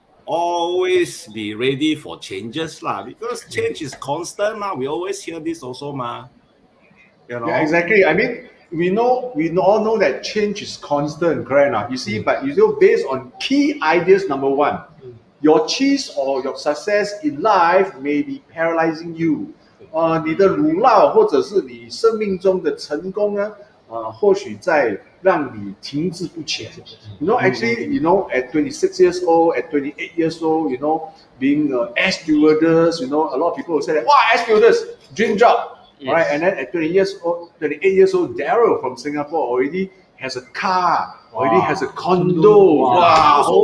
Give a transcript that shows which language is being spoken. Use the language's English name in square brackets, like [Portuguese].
[English] Always be ready for changes lah, because change is constant ma. We always hear this also ma. You know? Yeah, exactly. I mean, we all know that change is constant, correct now? You see, but you know, based on key ideas, number 1, your cheese or your success in life may be paralyzing you. [Chinese] 你的乳酪或者是你生命中的成功呢，或许在让你停滞不前。 [English] You know, actually, you know, at 26 years old, at 28 years old, you know, being air stewardess, you know, a lot of people will say that, wow, air stewardess, dream job. Yes. All right, and then at 28 years old, Daryl from Singapore already has a car, already has a condo. Wow.